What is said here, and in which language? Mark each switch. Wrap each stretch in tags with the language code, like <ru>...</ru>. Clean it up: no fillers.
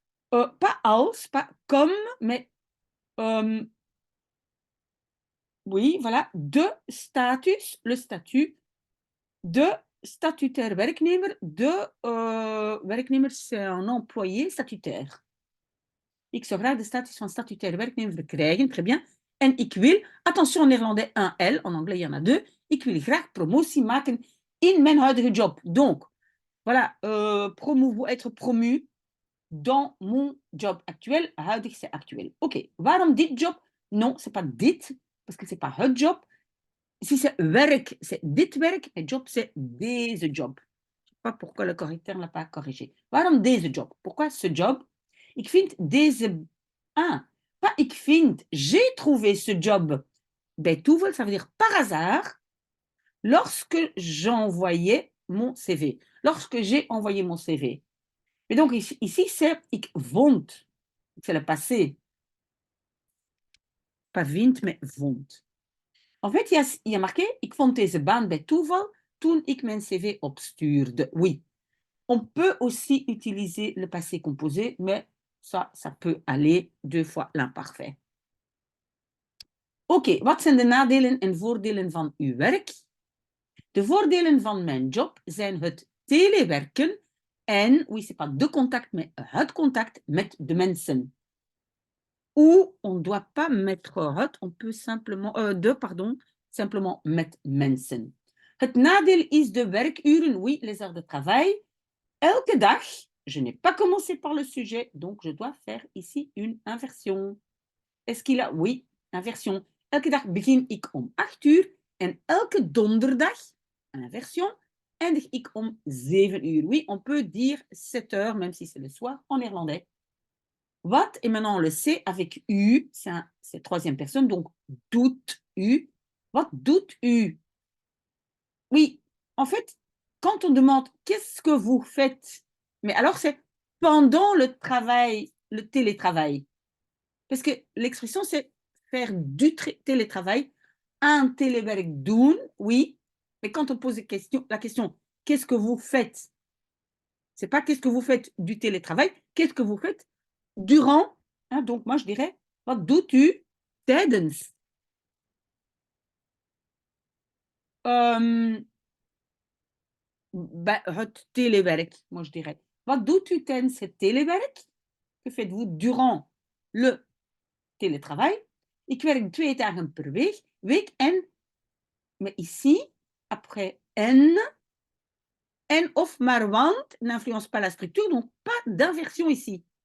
<fr>Pas als, pas comme, mais oui, voilà, de status, le statut,</fr> <nl>de statutaire werknemer, de werknemer,</nl> <fr>c'est un employé statutaire.</fr> <nl>Ik zou graag de status van statutaire werknemer verkrijgen,</nl> <fr>très bien.</fr> <nl>En ik wil,</nl> <fr>attention en néerlandais, un L, en anglais il y en a deux,</fr> <nl>ik wil graag promotie maken in mijn huidige job.</nl> <fr>Donc, voilà, être promu dans mon job actuel. Huidig, c'est actuel. OK.</fr> <nl>Waarom dit job?</nl> <fr>Non, c'est pas dit, parce que c'est pas het job. Si c'est werk, c'est dit werk, et job, c'est deze job. Je ne sais pas pourquoi le correcteur ne l'a pas corrigé.</fr> <nl>Waarom deze job?</nl> <fr>Pourquoi ce job?</fr> <nl>Ik vind deze...</nl> <fr>Ah, pas ik vind. J'ai trouvé ce job. Bij toeval, ça veut dire par hasard, lorsque j'envoyais mon CV. Lorsque j'ai envoyé mon CV. Et donc ici c'est ik vond. C'est le passé. Pas vind, mais vond. En fait, il y a marqué,</fr> <nl>ik vond deze baan bij toeval toen ik mijn CV opstuurde.</nl> <fr>Oui. On peut aussi utiliser le passé composé, mais ça peut aller 2 fois l'imparfait.</fr> <nl>Oké, wat zijn de nadelen en voordelen van uw werk? De voordelen van mijn job zijn het telewerken en,</nl> <fr>oui, c'est pas de contact, mais</fr> <nl>het contact met de mensen.</nl> <fr>Ou on ne doit pas mettre het, on peut simplement, simplement</fr> <nl>met mensen. Het nadeel is de werkuren,</nl> <fr>oui, les heures de travail.</fr> <nl>Elke dag,</nl> <fr>je n'ai pas commencé par le sujet, donc je dois faire ici une inversion. Est-ce qu'il a... Oui, inversion.</fr> <nl>Elke dag begin ik om 8 uur en elke donderdag, inversion, eindig ik om 7 uur.</nl> <fr>Oui, on peut dire 7 heures, même si c'est le soir, en néerlandais. Wat, et maintenant on le sait, avec u, c'est troisième personne, donc doet u.</fr> <nl>Wat doet u?</nl> <fr>Oui, en fait, quand on demande qu'est-ce que vous faites, mais alors c'est pendant le travail, le télétravail. Parce que l'expression, c'est faire du télétravail un</fr> <nl>telewerk doen,</nl> <fr>oui. Mais quand on pose la question, qu'est-ce que vous faites? C'est pas qu'est-ce que vous faites du télétravail, qu'est-ce que vous faites durant, hein, donc moi je dirais,</fr> <nl>wat doet u tijdens het telewerk,</nl> <fr>moi je dirais.</fr> <nl>Wat doet u tijdens het telewerk?</nl> <fr>Que faites-vous durant le télétravail?</fr> <nl>Ik werk 2 dagen per week en,</nl> <fr>mais ici, après en of maar want n'influence pas la structure, donc pas d'inversion ici.</fr>